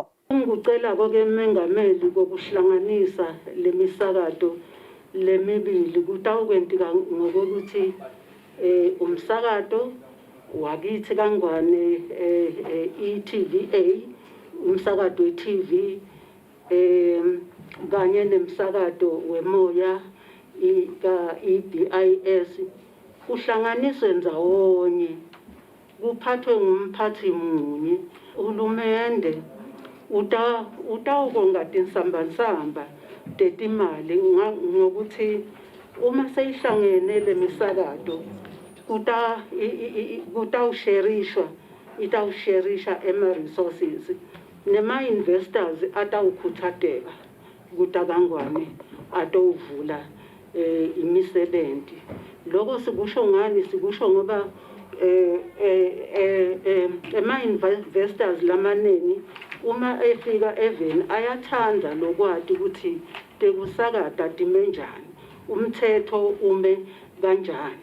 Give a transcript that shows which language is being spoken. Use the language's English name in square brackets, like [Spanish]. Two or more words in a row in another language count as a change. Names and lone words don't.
[Swati] Ngicela konke umengameli kokuhlanganisa lemisakato lemibili kutawukwenteka ngokuthi umsakato wakithi kangwane i-TVA umsakato we-TV kanye nemsakato wemoya ka-EBIS kuhlanganiswe ndawonye kuphathwe ngumphathi munye. Uhulumende utawukonga tinsambansamba tetimali ngokuthi uma seyihlangene lemisakato itawusherishwa ema-resources nema-investors atawukhuthateka kutakangwane atowuvula imisebenzi. Loko sikusho ngani? Sikusho ngoba ema-investors lamaneni uma efika eveni ayathanda lokwati ukuthi tekusakata time njani, umthetho ume kanjani.